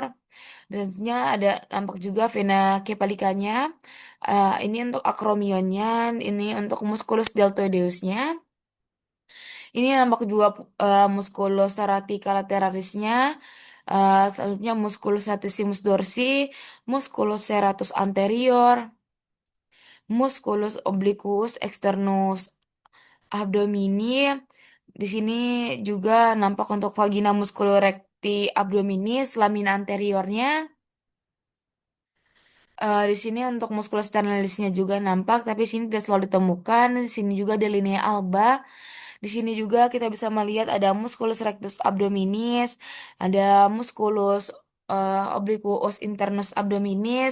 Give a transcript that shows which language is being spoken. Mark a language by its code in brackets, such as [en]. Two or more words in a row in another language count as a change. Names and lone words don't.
[id] Dan tentunya ada nampak juga [la] vena cepalicanya. [id] Ini untuk akromionnya. Ini untuk [la] musculus deltoideusnya. [id] Ini nampak juga [la] musculus serratica lateralisnya. Selanjutnya musculus latissimus dorsi, musculus serratus anterior, musculus obliquus externus abdomini. [id] Di sini juga nampak untuk [la] vagina musculus recti abdominis, lamina anteriornya. [id] Di sini untuk [la] musculus sternalisnya [id] juga nampak, tapi sini tidak selalu ditemukan. Di sini juga ada [la] linea alba. [id] Di sini juga kita bisa melihat ada [la] musculus rectus abdominis, [id] ada [la] musculus obliquus internus abdominis.